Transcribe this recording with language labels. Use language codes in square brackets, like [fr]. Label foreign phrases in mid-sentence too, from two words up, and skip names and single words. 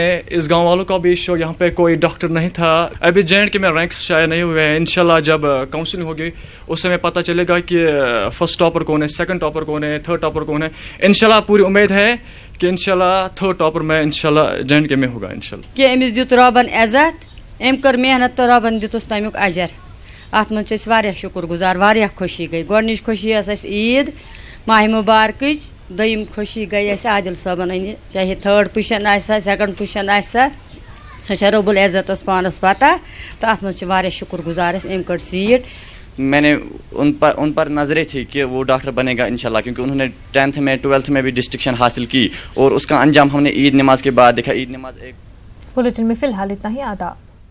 [hi] इस गांव वालों का भी शौक़, यहाँ पे कोई डॉक्टर नहीं था। अभी JNK में रैंक्स शायद नहीं हुए हैं। इंशाल्लाह जब काउंसलिंग होगी उस समय पता चलेगा कि [en] first topper [hi] कौन है, [en] second topper [hi] कौन है, [en] third topper [hi] कौन है। इंशाल्लाह पूरी उम्मीद है कि इंशाल्लाह [en] third topper [hi] में इंशाल्लाह JNK में होगा इंशाल्लाह। [ks] कि अमिस दित रबन इज्जत, अम कर मेहनत तो रबन दितुस तमिक अजर। अत मन वारिया शुक्रगुजार, वारिया खुशी गई। गोडनिच खुशी ईद माह मुबारक, दयम खुशी गई आदिल साहबन अन, चाहे [en] third position [ks] आसा [en] second position [ks] आसा, सो रब्बुल इज्जतस पानस पता। तो अत मन वारिया शुक्रगुजार अम कड़ सीट। [hi] मैंने उन पर नजरें थी कि वो डॉक्टर बनेगा इंशाल्लाह, क्योंकि उन्होंने 10th में 12th में भी डिस्टिंक्शन हासिल की और उसका अंजाम हमने ईद नमाज के बाद देखा। ईद नमाज एक बुलेटिन में फिलहाल इतना ही। आदाब।